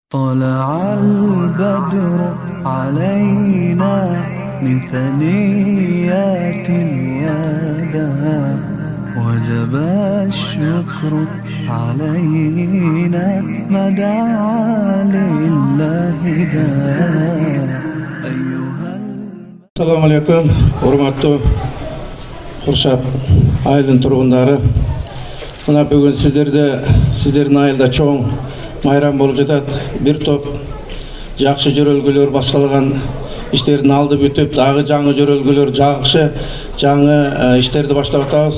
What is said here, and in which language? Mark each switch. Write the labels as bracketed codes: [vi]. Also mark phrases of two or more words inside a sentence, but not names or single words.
[ar] طلع البدر علينا من ثنيات الوداع وجب الشكر علينا ما دعا لله داع. السلام عليكم, [ky] hurmatly Qurshab айылдын тургундары. Мына бүгүн сиздердин айылда чоң майрам болуп жатат. Бир топ жакшы жөрөлгөлөр башталган иштердин алды бүтүп, дагы жаңы жөрөлгөлөр жаңы иштерди баштап атабыз.